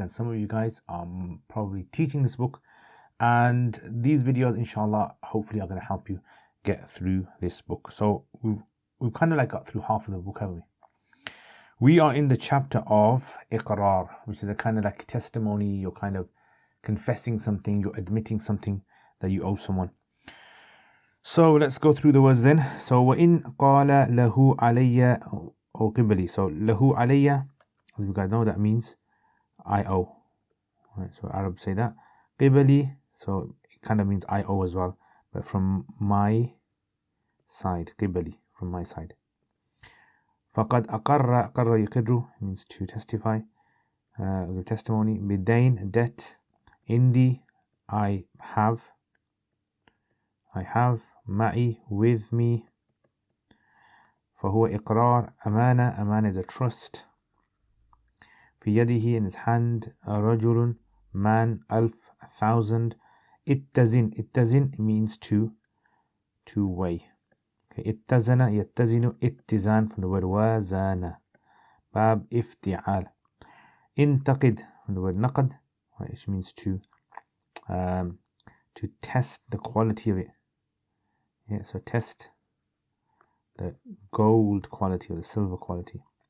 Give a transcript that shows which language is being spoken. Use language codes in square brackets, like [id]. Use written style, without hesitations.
[en] And some of you guys are probably teaching this book. And these videos, inshallah, hopefully are going to help you get through this book. So we've kind of like got through half of the book, haven't we? We are in the chapter of Iqrar, which is a kind of like testimony. You're kind of confessing something, you're admitting something that you owe someone. So let's go through the words then. [ar] So وَإِن قَالَ لَهُ عَلَيَّ أو قِبَلِي. [en] So [ar] لَهُ عَلَيَّ, [en] as you guys know, that means I owe. Right, so Arabs say that. قِبَلِي, so it kind of means I owe as well, but from my side. قِبَلِي, from my side. [ar] فقد أقر يقر [en] means to testify, give testimony. بدين, debt. عندي, I have. [ar] معي, [en] with me. [ar] فهو إقرار. [en] أمانة is a trust. [ar] في يده, [en] in his hand. رجل, man. ألف, 1,000. اتزن means to weigh. [ar] اتزن يتزن اتزان from the word وزان. باب افتعال. [en] انتقد from the word نقد, which means to test the quality of it. Yeah, so test the gold quality or the silver quality.